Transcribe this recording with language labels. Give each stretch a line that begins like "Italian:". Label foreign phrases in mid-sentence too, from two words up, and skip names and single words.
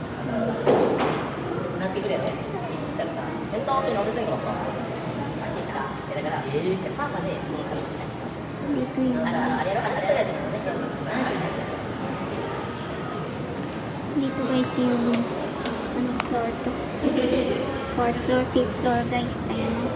Japanese: なってくるよね。だからさ、センターに乗る線路だったんですよ。入ってきた。だから、パーマでこの髪にしたい。
Filipino: Dito yung,
Japanese: あれやろ、あれやろ、そうそうそう。
Filipino: dito guys yung, anong floor to?
English: 4th floor, 5th floor guys.
Filipino: Ayan o.